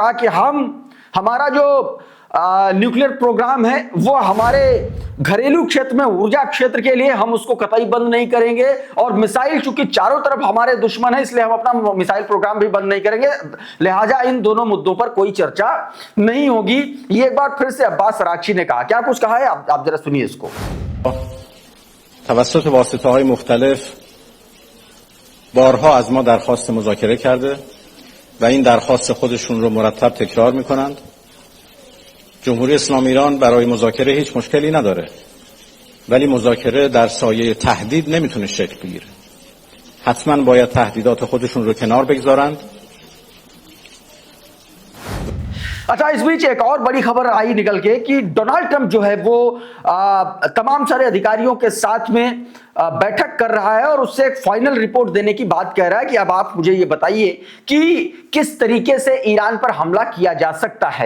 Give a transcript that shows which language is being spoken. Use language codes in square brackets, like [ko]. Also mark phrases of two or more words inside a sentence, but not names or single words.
[hi] कहा कि हमारा जो [en] nuclear program [hi] है वो हमारे घरेलू क्षेत्र में, ऊर्जा क्षेत्र के लिए हम उसको कतई बंद नहीं करेंगे, और मिसाइल चूंकि चारों तरफ हमारे दुश्मन है इसलिए हम अपना [en] missile program [hi] भी बंद नहीं करेंगे। लिहाजा इन दोनों मुद्दों पर कोई चर्चा नहीं होगी। ये एक बार फिर से अब्बास अराची ने कहा। क्या कुछ कहा है आप जरा सुनिए इसको। [fa] توسط واسطه‌های مختلف بارها از ما درخواست مذاکره کرده و این درخواست خودشون رو مرتب تکرار میکنند. جمهوری اسلامی ایران برای مذاکره هیچ مشکلی نداره، ولی مذاکره در سایه تهدید نمیتونه شکل بگیره. حتما باید تهدیدات خودشون رو کنار بگذارند. [hi] अच्छा, इस बीच एक और बड़ी खबर आई निकल के कि डोनाल्ड ट्रंप जो है वो तमाम सारे अधिकारियों के साथ में बैठक कर रहा है और उससे एक [en] final report [hi] देने की बात कह रहा है कि अब आप मुझे ये बताइए कि किस तरीके से ईरान पर हमला किया जा सकता है।